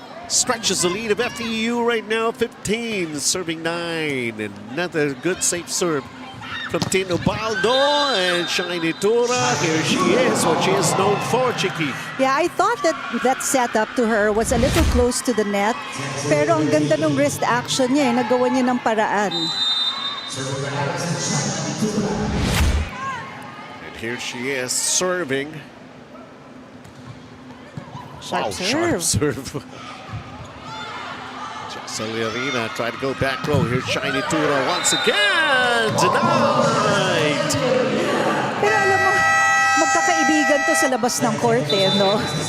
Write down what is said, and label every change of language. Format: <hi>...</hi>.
<en>Stretches the lead of FEU right now, 15, serving 9. Another good safe serve from Tino Baldo and Shiny Tura. Here she is, what she is known for, Chiki. Yeah, I thought that setup to her was a little close to the net.</en> <tl>Pero ang ganda ng wrist action niya, nagawa niya ng paraan.</tl> <en>And here she is serving. Sharp Sharp serve. Celerina tried to go back row. Here's Shiny Tura once again. Denied.</en> <tl>Pero alam mo, magkakaibigan to sa labas ng court no?</tl>